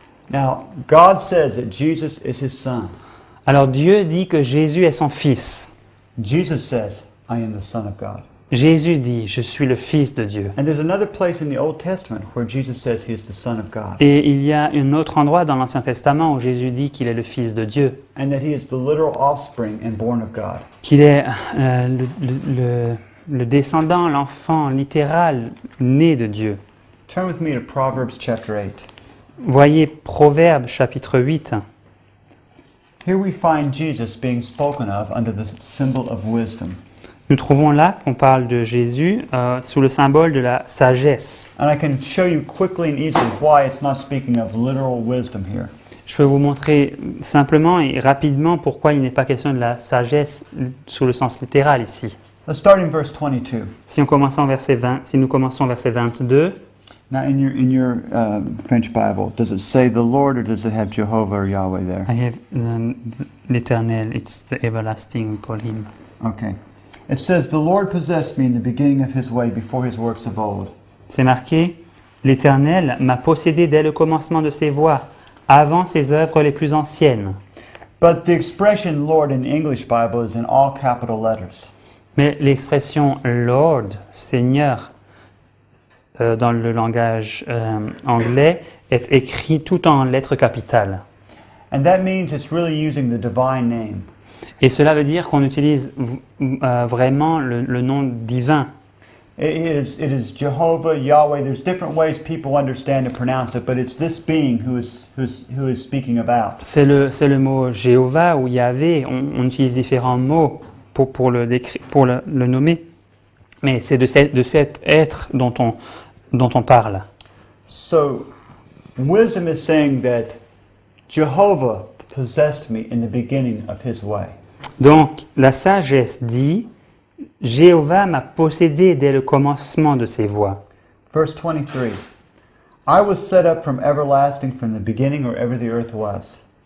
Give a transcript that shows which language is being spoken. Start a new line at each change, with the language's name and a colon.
English: Now, God says that Jesus is his Son.
French: Alors Dieu dit que Jésus est son Fils.
English: Jesus says, I am the Son of God.
French: Jésus dit, je suis le Fils de Dieu.
English: And there's another place in the Old Testament where Jesus says he is the Son of God.
French: Et il y a un autre endroit dans l'Ancien Testament où Jésus dit qu'il est le Fils de Dieu,
English: And that he is the literal offspring and born of God.
French: qu'il est le descendant, l'enfant littéral né de Dieu.
English: Turn with me to Proverbs chapter 8.
French: Voyez Proverbes chapitre 8.
English: Here we find Jesus being spoken of under the symbol of wisdom.
French: Nous trouvons là qu'on parle de Jésus sous le symbole de la sagesse.
English: And I can show you quickly and easily why it's not speaking of literal wisdom here.
French: Je peux vous montrer simplement et rapidement pourquoi il n'est pas question de la sagesse sous le sens littéral ici.
English: Let's start in verse 22.
French: Si nous commençons verset 22,
English: Now in your French Bible, does it say the Lord or does it have Jehovah or Yahweh there? I have l'Éternel, it's the everlasting we call him. Okay. It says, the Lord possessed me in the beginning of his way before his works of old.
French: C'est marqué, l'Éternel m'a possédé dès le commencement de ses voies, avant ses œuvres les plus anciennes.
English: But the expression Lord in English Bible is in all capital letters.
French: Mais l'expression Lord, Seigneur, dans le langage anglais, est écrit tout en lettres capitales.
English: And that means it's really using the divine name.
French: Et cela veut dire qu'on utilise vraiment le nom divin.
English: It is Jehovah, Yahweh. There's different ways people understand and pronounce it, but it's this being who is speaking about.
French: C'est le mot Jéhovah ou Yahvé. On utilise différents mots pour le nommer. Mais c'est de cet être dont on parle.
English: So, wisdom is saying that Jehovah possessed me in the beginning of his way.
French: Donc, la sagesse dit, Jéhovah m'a possédé dès le commencement de ses voies.
English: Verse 23. I was set up from everlasting, from the beginning or ever the earth was.